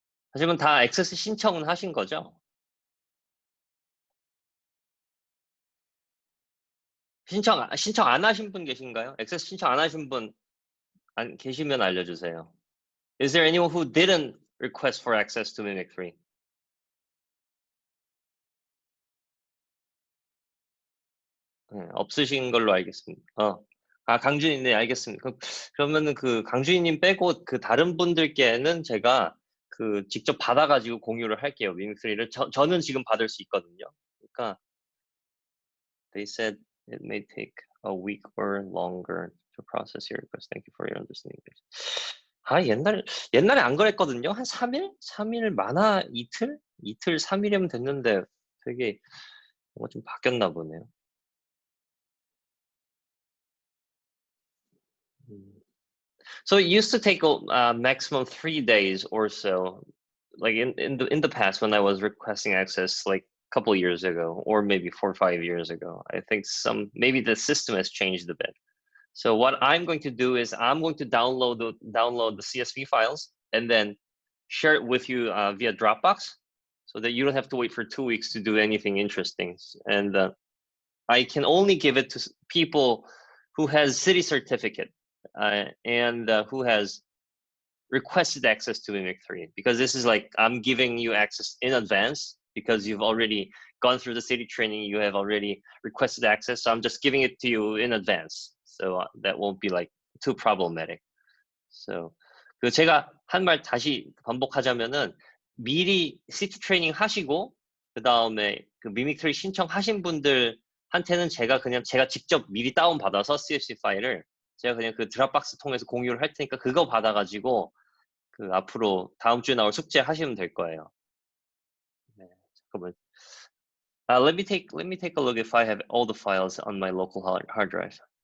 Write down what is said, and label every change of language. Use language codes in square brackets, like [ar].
[ko] 하지만 다 액세스 신청은 하신 거죠? 신청 안 하신 분 계신가요? 액세스 신청 안 하신 분 계시면 알려주세요. [en] Is there anyone who didn't request for access to Mimic3? [ko] 네, 없으신 걸로 알겠습니다. 강준이, 네, 알겠습니다. 그러면은 그 강준이님 빼고 그 다른 분들께는 제가 그 직접 받아가지고 공유를 할게요. Mimic3를 저는 지금 받을 수 있거든요. 그러니까 [en] they said it may take a week or longer to process your request. Thank you for your understanding. [ko] 옛날에 안 그랬거든요. 한 3일? 3일 많아 이틀? 이틀 3일이면 됐는데 되게 뭔가 좀 바뀌었나 보네요. [en] So it used to take maximum 3 days or so, like in the past when I was requesting access, like a couple years ago, or maybe 4 or 5 years ago. I think maybe the system has changed a bit. So what I'm going to do is I'm going to download the CSV files and then share it with you via Dropbox, so that you don't have to wait for 2 weeks to do anything interesting. And I can only give it to people who has city certificate and who has requested access to Mimic3, because this is like I'm giving you access in advance because you've already gone through the city training, you have already requested access, so I'm just giving it to you in advance. So that won't be like too problematic. [ko] So 그 제가 한 말 다시 반복하자면은 미리 시티 트레이닝 하시고 그 다음에 그 미믹3 신청하신 분들한테는 제가 직접 미리 다운 받아서 CSV 파일을 제가 그냥 그 드랍박스 통해서 공유를 할 테니까 그거 받아가지고 그 앞으로 다음 주에 나올 숙제 하시면 될 거예요. 네, 잠깐만. [en] Let me take a look if I have all the files on my local hard drive.